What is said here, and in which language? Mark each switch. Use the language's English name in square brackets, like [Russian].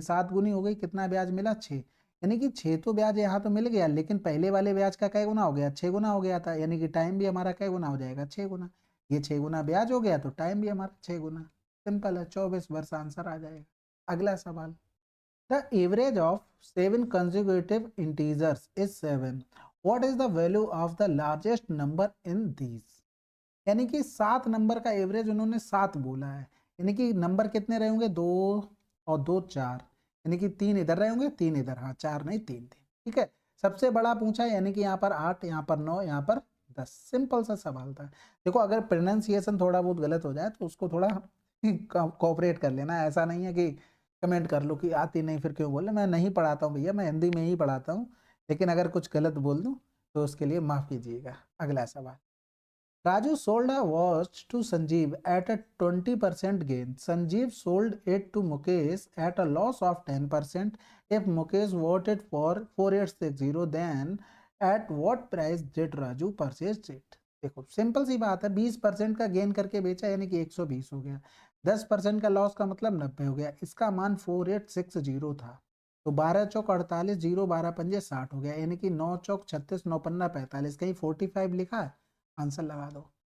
[Hindi] 7 गुनी हो गई, कितना ब्याज मिला? 6, यानी कि 6 तो ब्याज यहाँ तो मिल गया, लेकिन पहले वाले ब्याज का कै गुना हो गया? 6 गुना हो गया था, यानी कि टाइम भी हमारा कै गुना हो जाएगा? 6 गुना। ये 6 गुना ब्याज हो गया तो टाइम भी हमारा 6 गुना। सिंपल है, 24 वर्ष आंसर आ जाएगा। अगला सवाल, [English] The average of 7 consecutive integers is 7. What is the value of the largest number in these? [Hindi] यानी कि 7 नंबर का एवरेज उन्होंने 7 बोला है, यानी कि नंबर कितने रहे होंगे? 2 और 2 4, यानी कि 3 इधर रहे होंगे, 3 इधर, हाँ 4 नहीं 3 थे। ठीक है, सबसे बड़ा पूछा है, यानी कि यहाँ पर 8, यहाँ पर 9, यहाँ पर 10। सिंपल सा सवाल था। देखो अगर प्रोनाउंसिएशन थोड़ा बहुत गलत हो जाए तो उसको थोड़ा कोऑपरेट कर लेना, ऐसा नहीं है कि कमेंट कर लो कि आती नहीं फिर क्यों बोले। मैं नहीं पढ़ाता हूँ भैया, मैं हिंदी में ही पढ़ाता हूँ, लेकिन अगर कुछ गलत बोल दूँ तो उसके लिए माफ़ कीजिएगा। अगला सवाल, [English] Raju sold a watch to Sanjeev at a 20% gain. Sanjeev sold it to Mukesh at a loss of 10%. If Mukesh bought it for 4860, then at what price did Raju purchase it? [Hindi] देखो simple सी बात है, 20% का gain करके बेचा यानी कि 120 हो गया, 10% का लॉस का मतलब 90 हो गया। इसका मान 4860 था। तो 12 चौक 48, 0 12 पंजे 60 हो गया, यानी कि 9 चौक 36, 9 पन्ना 45, कहीं 45 लिखा है? आंसर लगा दो।